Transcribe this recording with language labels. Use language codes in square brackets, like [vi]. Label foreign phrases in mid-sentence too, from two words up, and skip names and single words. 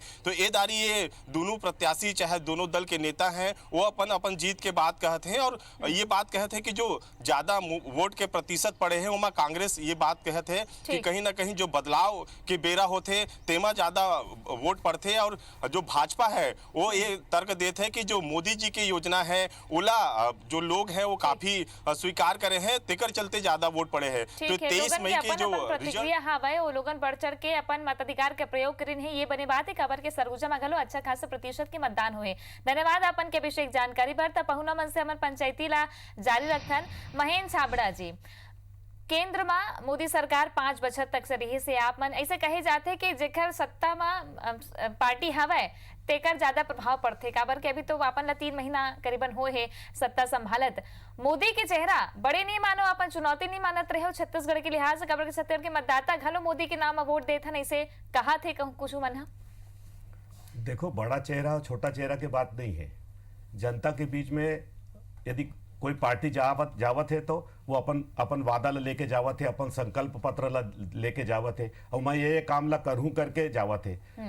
[hne] तो ये दारी ये दोनों प्रत्याशी चाहे दोनों दल के नेता हैं वो अपन अपन जीत के बात कहते हैं और ये बात कहते हैं कि जो ज्यादा वोट के प्रतिशत पड़े हैं उमा कांग्रेस ये बात कहते हैं कि कहीं ना कहीं जो बदलाव के बेरा होते तेमा ज्यादा वोट पड़ते, और जो भाजपा है वो ये तर्क देते हैं कि जो मोदी जी की योजना है उला जो लोग हैं वो काफी स्वीकार करे हैं, तेकर चलते ज्यादा वोट पड़े हैं। तो 23 मई की जो प्रतिक्रिया हवे वो लोगन बढ़ चढ़ के अपन मताधिकार के प्रयोग करिन है। ये बने बात है खबर के सरगुजा में घलो अच्छा खासा प्रतिशत के मतदान हुए। धन्यवाद अपन के विशेष जानकारी पर। पहुना मन से पंचायती ला जारी रखन महेंद्र छाबड़ा जी। केंद्र में मोदी सरकार 5 बछर तक से रही से आप मन ऐसे कहे जाते कि जेकर सत्ता में पार्टी हवे तेकर ज्यादा प्रभाव पड़ते, काबर के अभी तो अपन ला 3 महीना करीबन हो है सत्ता संभालत। मोदी के चेहरा बड़े नहीं मानो, अपन चुनौती नहीं मानत रहे हो छत्तीसगढ़ के लिहाज से, काबर के छत्तीसगढ़ के मतदाता घलो मोदी के नाम वोट देथन ऐसे कहा थे कुछ मन। देखो, बड़ा चेहरा और छोटा चेहरा की बात नहीं है। जनता के बीच में यदि कोई पार्टी जावत है तो वो अपन वादा ला लेके जावत है, अपन संकल्प पत्र ला लेके जावत है और मैं ये काम ला करूं करके जावत है।